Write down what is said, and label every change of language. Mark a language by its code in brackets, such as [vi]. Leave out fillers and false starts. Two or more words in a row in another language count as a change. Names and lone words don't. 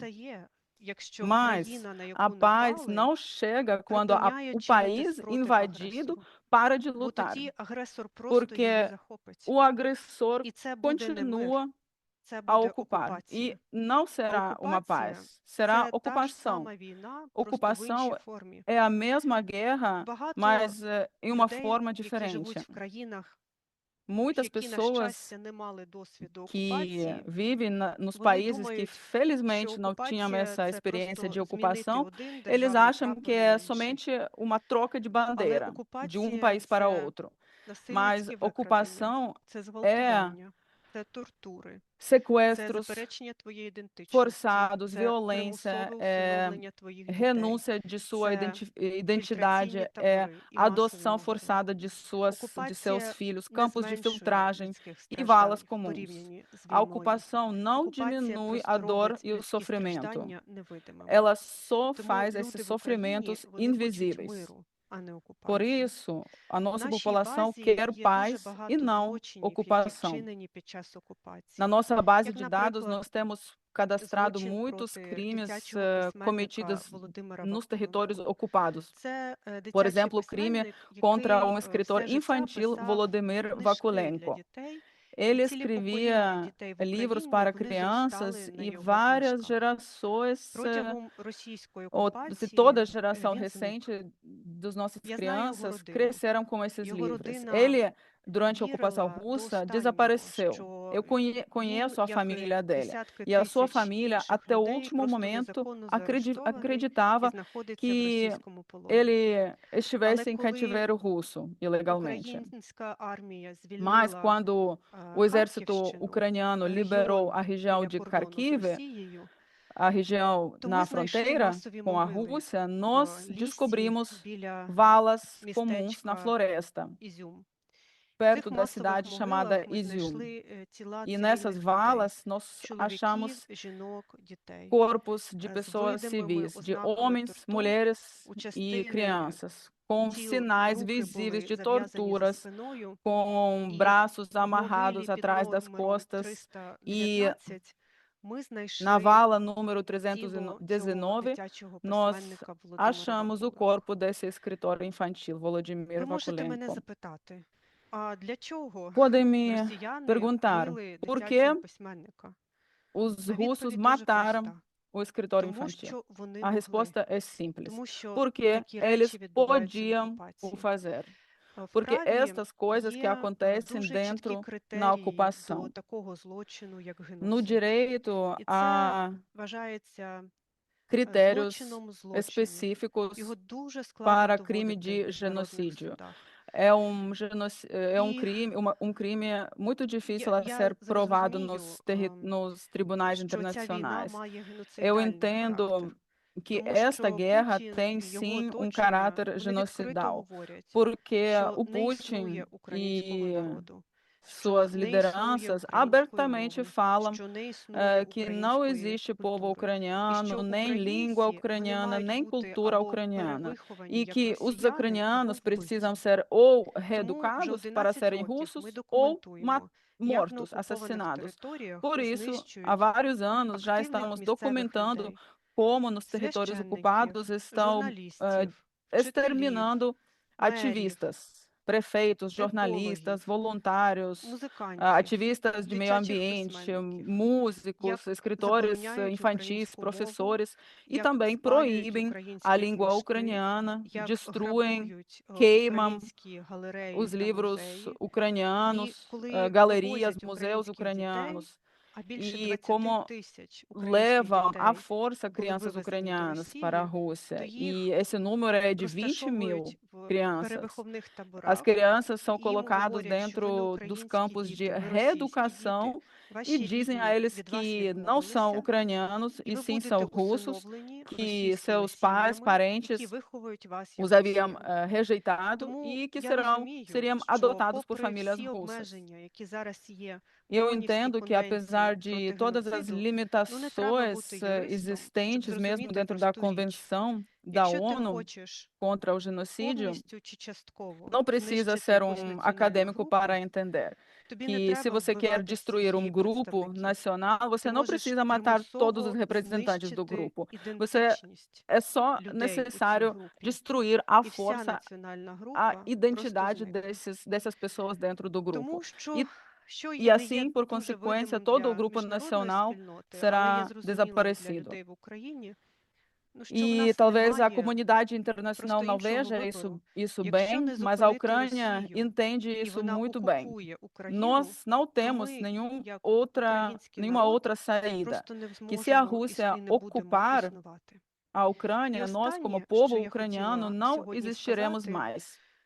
[pt] Mas a paz não chega quando o país invadido para de lutar, porque o agressor continua a ocupar. E não será uma paz, será ocupação. Ocupação é a mesma guerra, mas em uma forma diferente. muitas [uk] які, на [pt] pessoas [uk] щастя, не мали досвіду [pt] que [uk] окупації, [pt] vivem nos [uk] вони [pt] países que [uk] думають, що [pt] felizmente não tinham [uk] окупація [pt] essa [uk] це [pt] experiência de [uk] просто змінити [pt] ocupação, [uk] один [pt] eles [uk] державний [pt] acham que [uk] прапор на [pt] é [uk] інший. [pt] somente uma troca de [uk] Але [pt] bandeira de um [uk] окупація [pt] país para [uk] це [pt] outro. Mas [uk] насильницькі викрадення, [pt] ocupação [uk] це [pt] é [uk] зґвалтування, це тортури, це [pt] sequestros [uk] заперечення твоєї ідентичності, [pt] forçados, [uk] це [pt] violência, [uk] примусове усиновлення твоїх дітей, [pt] renúncia de sua [uk] це [pt] identidade, [uk] фільтраційні [pt] é [uk] табори і масові [pt] adoção [uk] морди. [pt] forçada de seus [uk] Окупація [pt] filhos, [uk] не [pt] campos de [uk] зменшує [pt] filtragem [uk] людських [pt] e valas [uk] страждань в [pt] comuns. [uk] порівнянні з [pt] A [uk] війною. [pt] ocupação não [uk] Окупація [pt] diminui a [uk] просто [pt] dor [uk] робить [pt] e o [uk] людські [pt] sofrimento. [uk] страждання невидимими. [pt] Ela só [uk] Тому [pt] faz [uk] люди [pt] esses [uk] в Україні, [pt] sofrimentos [uk] вони хочуть [pt] invisíveis. [uk] миру, а не [pt] Por [uk] окупації. [pt] isso, a [uk] В [pt] nossa [uk] нашій [pt] população [uk] базі [pt] quer [uk] є дуже [pt] paz e [uk] багато [pt] não [uk] злочинів, які [pt] ocupação. [uk] вчинені під час [pt] Na [uk] окупації. [pt] nossa base [uk] Як, [pt] de dados, [uk] наприклад, [pt] nós temos cadastrado [uk] злочин [pt] muitos [uk] проти [pt] crimes [uk] дитячого [pt] cometidos [uk] письменника Володимира [pt] nos territórios [uk] Вакуленка. [pt] ocupados. [uk] Це [pt] Por [uk] дитячий [pt] exemplo, o crime [uk] письменник, [pt] contra [uk] який [pt] um escritor [uk] все життя [pt] infantil, [uk] писав [pt] Volodymyr [uk] книжки для [pt] Vakulenko. [uk] дітей, [pt] Ele [uk] і цілі покоління [pt] escrevia [uk] дітей в [pt] livros [uk] Україні, [pt] para [uk] вони [pt] crianças [uk] зростали на [pt] e [uk] його [pt] várias [uk] книжках. [pt] gerações, [uk] Протягом російської [pt] ou se [uk] окупації [pt] toda a geração [uk] він зник. [pt] recente dos nossas [uk] Я знаю його [pt] crianças [uk] родину. [pt] cresceram com esses [uk] Його [pt] livros. [uk] родина [pt] Ele, durante a ocupação [uk] вірила до [pt] russa, [uk] останнього, [pt] desapareceu. [uk] що [pt] Eu [uk] він, [pt] conheço a [uk] як і [pt] família dele. [uk] десятки [pt] E a sua [uk] тисяч [pt] família, [uk] інших [pt] até o [uk] людей, [pt] último [uk] просто [pt] momento, [uk] незаконно заарештований і [pt] acreditava [uk] знаходиться в [pt] que [uk] російському полоні. [pt] ele [uk] Але [pt] estivesse em [uk] коли [pt] cativeiro russo, ilegalmente. [uk] українська армія [pt] Mas [uk] звільнила [pt] quando o exército [uk] Харківщину, [pt] ucraniano liberou a [uk] регіон [pt] região [uk] біля [pt] de [uk] кордону з [pt] Kharkiv, [uk] Росією, [pt] a região [uk] то [pt] na [uk] ми знайшли [pt] fronteira [uk] масові [pt] com a [uk] могили [pt] Rússia, [uk] в [pt] nós [uk] лісі [pt] descobrimos [uk] біля [pt] valas comuns na [uk] містечка [pt] floresta, [uk] Ізюм. В [pt] perto [uk] цих [pt] da [uk] масових [pt] cidade chamada [uk] могилах ми [pt] Izium. [uk] знайшли тіла [pt] E nessas [uk] цивільних людей, [pt] valas nós [uk] чоловіків, [pt] achamos [uk] жінок, дітей. [pt] corpos de [uk] З [pt] pessoas [uk] видимими [pt] civis, de [uk] ознаками [pt] homens, [uk] тортур, [pt] mulheres [uk] у [pt] e [uk] частини [pt] crianças, com [uk] тіл [pt] sinais [uk] руки [pt] visíveis [uk] були [pt] de [uk] зав'язані за [pt] torturas, [uk] спиною, [pt] com [uk] і [pt] braços [uk] в [pt] amarrados [uk] могилі під [pt] atrás das [uk] номером [pt] costas, e [uk] 319 ми [pt] na [uk] знайшли [pt] vala número [uk] тіло цього [pt] 319, [uk] дитячого [pt] nós [uk] письменника Володимира [pt] achamos o [uk] Вакуленка. [pt] corpo desse escritor infantil, Volodymyr [uk] Ви можете мене [pt] Vakulenko. [uk] запитати, а для чого [pt] Podem me [uk] росіяни [pt] perguntar [uk] вбили [pt] por [uk] дитячого [pt] que [uk] письменника? [pt] os [uk] А [pt] russos [uk] відповідь дуже [pt] mataram [uk] проста. [pt] o escritor [uk] Тому [pt] infantil. [uk] що вони [pt] A [uk] могли. [pt] resposta é simples. [uk] Тому що [pt] Porque [uk] такі [pt] eles [uk] речі відбуваються в [pt] podiam o [uk] окупації. [pt] fazer. [uk] В [pt] Porque [uk] праві [pt] estas coisas que [uk] є [pt] acontecem [uk] дуже чіткі [pt] dentro na [uk] критерії [pt] ocupação. [uk] до такого злочину, як [pt] No [uk] геноцид. [pt] direito [uk] І це [pt] há [uk] вважається [pt] critérios [uk] злочином злочинів. [pt] específicos [uk] Його дуже складно [pt] para crime [uk] доводити [pt] de [uk] в міжнародних [pt] genocídio. [uk] судах. [pt] É um E- crime, um crime muito difícil a [uk] Я [pt] ser [uk] зараз [pt] provado [uk] розумію, [pt] nos tribunais [uk] що ця війна [pt] internacionais. [uk] має [pt] Eu [uk] геноцидальний [pt] entendo [uk] характер. [pt] que [uk] Тому [pt] esta [uk] що [pt] guerra [uk] Путін, [pt] tem [uk] його [pt] sim um [uk] оточення, [pt] caráter [uk] вони відкрито [pt] genocidal, [uk] говорять, [pt] porque [uk] що [pt] o [uk] не існує [pt] Putin [uk] українського [pt] e [uk] народу, що [pt] suas [uk] не існує [pt] lideranças [uk] української [pt] abertamente [uk] мови, [pt] falam [uk] що не існує [pt] que não [uk] української [pt] existe povo [uk] культури. І [pt] ucraniano, [uk] що [pt] nem língua [uk] українці, вони [pt] ucraniana, [uk] мають [pt] nem [uk] бути [pt] cultura [uk] або [pt] ucraniana, [uk] перевиховані [pt] e [uk] як [pt] que os [uk] росіяни, або [pt] ucranianos [uk] вбиті. [pt] precisam ser ou [uk] Тому вже [pt] reeducados para [uk] 11 [pt] serem [uk] років [pt] russos [uk] ми [pt] ou [uk] документуємо, як на [pt] mortos, [uk] окупованих [pt] assassinados. [uk] територіях [pt] Por isso, há [uk] знищують [pt] vários anos já [uk] активних [pt] estamos [uk] місцевих [pt] documentando [uk] людей, [pt] como nos territórios [uk] священників, [pt] ocupados estão [uk] журналістів, вчителів, [pt] exterminando [uk] мерів, [pt] ativistas, prefeitos, jornalistas, [uk] екологів, [pt] voluntários, [uk] музикантів, [pt] ativistas de meio [uk] дитячих [pt] ambiente, [uk] письменників, [pt] músicos, [uk] як [pt] escritores [uk] забороняють [pt] infantis, [uk] українську мову, [pt] professores, e [uk] як [pt] também [uk] спалюють [pt] proíbem a [uk] українські [pt] língua [uk] книжки, [pt] ucraniana, [uk] як [pt] destruem, [uk] грабують [pt] queimam [uk] українські галереї [pt] os [uk] та [pt] livros [uk] музеї. [pt] ucranianos, [uk] І коли [pt] galerias, [uk] вивозять [pt] museus [uk] українських дітей, [pt] ucranianos, [uk] а більше [pt] e [uk] 20 [pt] como [uk] тисяч українських [pt] levam à [uk] дітей [pt] força [uk] були [pt] crianças [uk] вивезені до [pt] ucranianas para a [uk] Росії, [pt] Rússia. [uk] то [pt] E [uk] їх [pt] esse número é de 20 mil [uk] розташовують в [pt] crianças. [uk] перевиховних [pt] As [uk] таборах, [pt] crianças são [uk] і їм [pt] colocadas [uk] говорять, що ви не [pt] dentro dos [uk] українські [pt] campos de [uk] діти, ви російські діти, [pt] reeducação e [uk] ваші [pt] dizem a [uk] рідні [pt] eles [uk] від вас [pt] que não são [uk] відмовилися, [pt] ucranianos [uk] і [pt] e [uk] ви [pt] sim [uk] будете [pt] são russos, [uk] усиновлені [pt] que [uk] російськими [pt] seus pais, [uk] сім'ями, які [pt] parentes [uk] виховують вас [pt] os [uk] як [pt] haviam [uk] росіян. [pt] rejeitado [uk] Тому [pt] e que [uk] я розумію, [pt] seriam [uk] що [pt] adotados por [uk] попри [pt] famílias [uk] всі [pt] russas. [uk] обмеження, які зараз є в [pt] Eu [uk] ООНівській [pt] entendo que, apesar [uk] конвенції [pt] de [uk] проти [pt] todas as [uk] геноциду, ну не треба [pt] limitações [uk] бути юристом, щоб [pt] existentes mesmo [uk] зрозуміти [pt] dentro da [uk] просту річ. [pt] Convenção da [uk] Якщо ти [pt] ONU [uk] хочеш [pt] contra o genocídio, [uk] повністю чи частково [pt] não precisa [uk] знищити [pt] ser [uk] якусь [pt] um [uk] національну [pt] acadêmico [uk] групу, [pt] para entender [uk] тобі не [pt] que se [uk] треба [pt] você quer [uk] вбивати [pt] destruir um [uk] всіх [pt] grupo [uk] представників. [pt] nacional, você [uk] Ти [pt] não [uk] можеш [pt] precisa matar todos os [uk] примусово [pt] representantes do [uk] знищити [pt] grupo. Você [uk] ідентичність [pt] é só [uk] людей у цій [pt] necessário [uk] групі. [pt] destruir à [uk] І вся [pt] força [uk] національна [pt] a [uk] група просто [pt] identidade [uk] зникне. [pt] dessas pessoas dentro do grupo. [uk] Тому [pt] E [uk] що [pt] E [uk] не є [pt] assim, por [uk] дуже [pt] consequência, [uk] видимим [pt] todo o [uk] для [pt] grupo [uk] міжнародної [pt] nacional [uk] спільноти, але є [pt] será [uk] зрозумілим для [pt] desaparecido. [uk] людей в Україні, [pt] E talvez a comunidade internacional não veja isso bem, mas a Ucrânia entende isso muito bem. Nós não temos nenhuma outra saída. Que se a Rússia ocupar a Ucrânia, nós, como povo ucraniano, não existiremos mais.